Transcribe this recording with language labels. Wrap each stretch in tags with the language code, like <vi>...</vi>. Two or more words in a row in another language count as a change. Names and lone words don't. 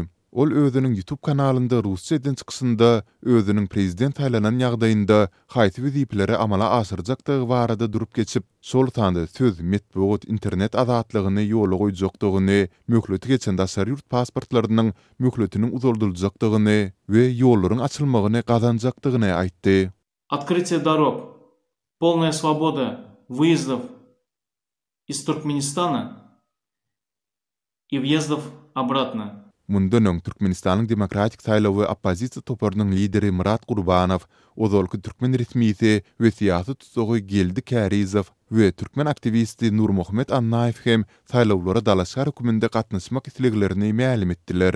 <tk>Ol özüniň YouTube kanalynda rusçadan çykysynda özüniň prezident saýlanan ýagdaýynda haýsy wezipleri amala aşyrjakdygy barada durup geçip, şol tanda söz, metbuat, internet azatlygyny ýola goýjakdygyny, möhleti geçen daşary ýurt pasportlarynyň möhletiniň uzaldyljakdygyny we ýollaryň açylmagyny gazanjakdygyny aýtdy.</tk> <ru>Открытие дорог, полная свобода выездов из Туркменистана и въездов обратно.</ru> <tk>Mundan öň Türkmenistanyň Demokratik saýlawy oppozisiýa toparynyň lideri Murat Gurbanow, ozalky türkmen resmiýeti we syýasy tutsagy Geldi Kärizow we türkmen aktivisti Nurmuhammed Annaýew hem saýlawlara Dalaşgar höküminde gatnaşmak isleglerini ma'lum etdiler.</tk>